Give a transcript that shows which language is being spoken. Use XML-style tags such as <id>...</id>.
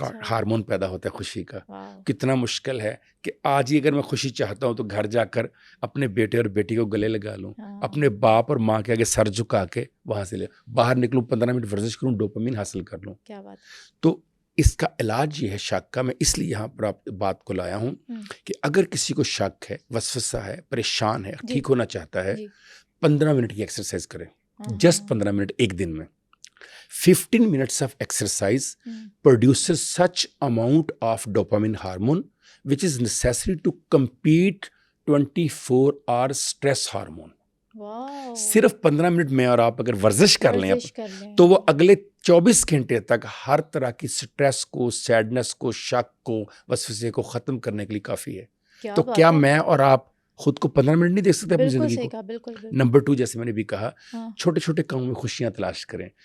<ur>Hormone پیدا ہوتا ہے خوشی کا. کتنا مشکل ہے کہ آج ہی اگر میں خوشی چاہتا ہوں تو گھر جا کر اپنے بیٹے اور بیٹی کو گلے لگا لوں, اپنے باپ اور ماں کے آگے سر جھکا کے وہاں سے باہر نکلوں, 15 منٹ ورزش کروں, ڈوپامین حاصل کر لوں. کیا بات. تو اس کا علاج یہ ہے شک کا. میں اس لیے یہاں پر آپ بات کو لایا ہوں کہ اگر کسی کو شک ہے, وسوسہ ہے, پریشان ہے, ٹھیک ہونا چاہتا ہے, 15 منٹ کی ایکسرسائز کریں. جسٹ 15 منٹ ایک دن میں.</ur> <en>15 minutes of exercise produces such amount of dopamine hormone which is necessary to compete 24 hours stress hormone.</en> <ur>صرف 15 منٹ میں اور آپ اگر ورزش کر لیں تو وہ اگلے 24 گھنٹے تک ہر طرح کی سٹریس کو, سیڈنس کو, شک کو, وسوسے کو ختم کرنے کے لیے کافی ہے. تو کیا میں اور آپ خود کو 15 منٹ نہیں دیکھ سکتے اپنی زندگی کو؟ نمبر 2, جیسے میں نے بھی کہا, چھوٹے چھوٹے کاموں میں خوشیاں تلاش کریں.</ur>